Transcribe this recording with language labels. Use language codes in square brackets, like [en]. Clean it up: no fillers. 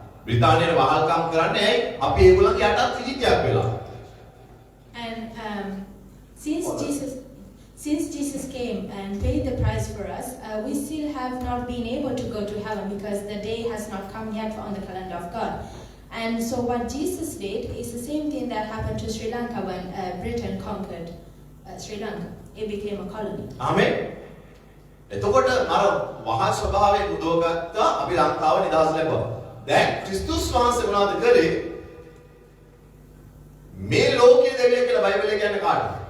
[si] බ්‍රිතාන්‍යයේ වහල්කම් කරන්නේ ඇයි? අපි ඒගොල්ලන්ගේ යටත් විජිතයක් වෙලා. [en] And since Jesus came and paid the price for us, we still have not been able to go to heaven because the day has not come yet on the calendar of God. And so what Jesus did is the same thing that happened to Sri Lanka when Britain conquered Sri Lanka. It became a colony. Amen. [si] එතකොට අර වහල් ස්වභාවයෙන් උදවගත්ත අපි ලංකාව නිදහස් ලැබුවා. දැන් ක්‍රිස්තුස් වහන්සේ මොනවද කරේ? මේ ලෝකයේ දෙවියන් කියලා බයිබලයේ කියන්නේ කාටද?